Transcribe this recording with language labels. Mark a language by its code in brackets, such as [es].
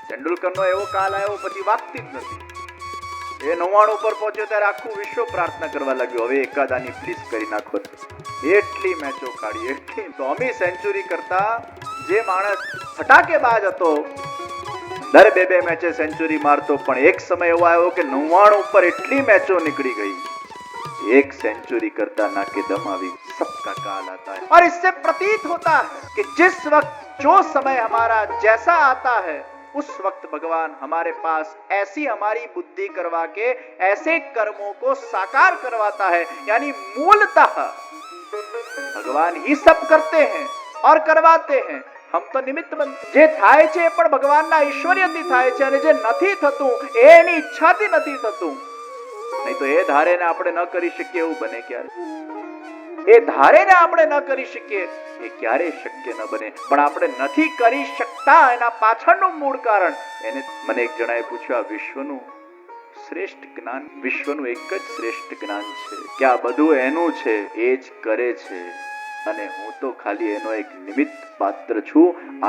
[gu] તેંડુલકરનો એવો કાલ આવ્યો, પછી વાગતી જ નથી। એ 99 પર પહોંચ્યો ત્યારે આખું વિશ્વ પ્રાર્થના કરવા લાગ્યું, હવે એકાદાની પ્લીઝ કરી નાખો। એટલી મેચો કાઢી, એટલી તો અમી સેન્ચુરી કરતા જે માણસ ફટાકેબાજ હતો, દર બે મેચે સેન્ચુરી મારતો, પણ એક સમય એવો આવ્યો કે 99 પર એટલી મેચો નીકળી गई, एक सेंचुरी करता ना के दम आवी। [hi] सबका काल आता है, और इससे प्रतीत होता है कि जिस वक्त जो समय हमारा जैसा आता है उस वक्त भगवान हमारे पास ऐसी हमारी बुद्धि करवा के ऐसे कर्मों को साकार करवाता है। यानी मूलतः भगवान ही सब करते हैं और करवाते हैं, हम तो निमित्त बनते। [gu] जे थाय छे पण भगवानना ऐश्वर्यથી થાય છે, અને જે નથી થતું એ એની ઈચ્છાથી નથી થતું। નહીં તો એ ધારેને આપણે ન કરી શકીએ એવું બને ક્યારે? એ ધારેને આપણે ન કરી શકીએ એ ક્યારે શક્ય ન બને। પણ આપણે નથી કરી શકતા એના પાછળનું મૂળ કારણ એને મને એક જણાએ પૂછ્યું, આ વિશ્વનું શ્રેષ્ઠ જ્ઞાન, વિશ્વનું એક જ શ્રેષ્ઠ જ્ઞાન છે કે આ બધું એનું છે, એ જ કરે છે, અને હું તો ખાલી એનો એક નિમિત્ત પાત્ર છું।